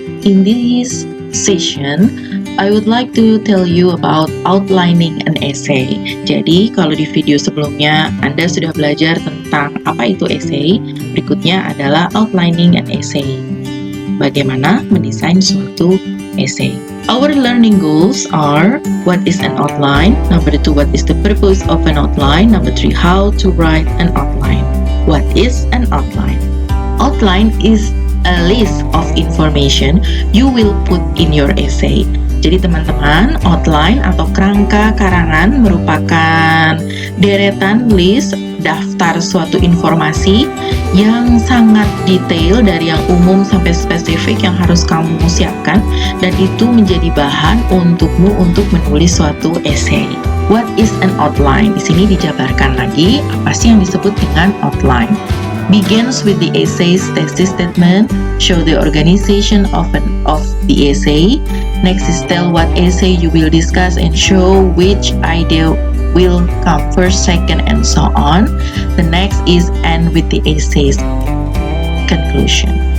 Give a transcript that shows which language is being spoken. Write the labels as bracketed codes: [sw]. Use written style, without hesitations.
[en] In this session, I would like to tell you about outlining an essay. [id] Jadi, kalau di video sebelumnya Anda sudah belajar tentang apa itu essay, berikutnya adalah outlining an essay. Bagaimana mendesain suatu essay. [en] Our learning goals are: what is an outline? Number 2, what is the purpose of an outline? Number 3, how to write an outline. What is an outline? Outline is a list of information you will put in your essay. [id] Jadi teman-teman, outline atau kerangka karangan merupakan deretan list daftar suatu informasi yang sangat detail dari yang umum sampai spesifik yang harus kamu siapkan, dan itu menjadi bahan untukmu untuk menulis suatu essay. [en] What is an outline? [id] Di sini dijabarkan lagi apa sih yang disebut dengan outline. [en] Begins with the essay's thesis statement, show the organization of the essay. Next is tell what essay you will discuss and show which idea will come first, second, and so on. The next is end with the essay's conclusion.